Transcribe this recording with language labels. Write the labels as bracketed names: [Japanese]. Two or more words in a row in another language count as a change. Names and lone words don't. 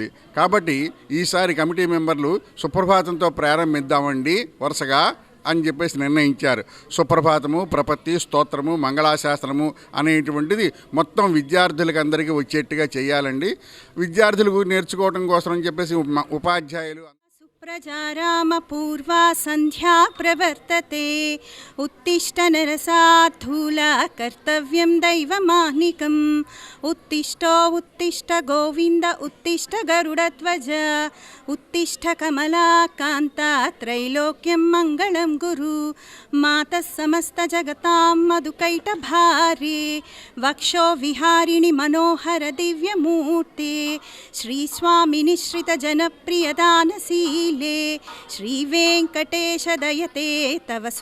[Telugu] కాబట్టి ఈసారి [English] committee members [Telugu] సుప్రభాతంతో ప్రారంభిద్దామండి వరుసగా అని చెప్పేసి నిర్ణయించారు. సుప్రభాతము, ప్రపత్తి, స్తోత్రము, మంగళాశాస్త్రము అనేటువంటిది మొత్తం విద్యార్థులకు అందరికీ వచ్చేట్టుగా చేయాలండి. విద్యార్థులకు నేర్చుకోవడం కోసం అని చెప్పేసి ఉపాధ్యాయులు [Sanskrit] प्रजाराम पूर्वा संध्या प्रवर्तते उत्तिष्ठ नरसार्थूला कर्तव्यं दैवमाह्निकम् उत्तिष्ठो उत्तिष्ठ गोविन्द उत्तिष्ठ गरुडध्वज उत्तिष्ठ कमलाकान्ता त्रैलोक्यं मङ्गलं गुरु मातः समस्त जगतां मधुकैटभारे वक्षो विहारिणि मनोहर दिव्यमूर्ते श्रीस्वामिनिश्रित जनप्रियदानसी श्री वेंकटेश दयते तव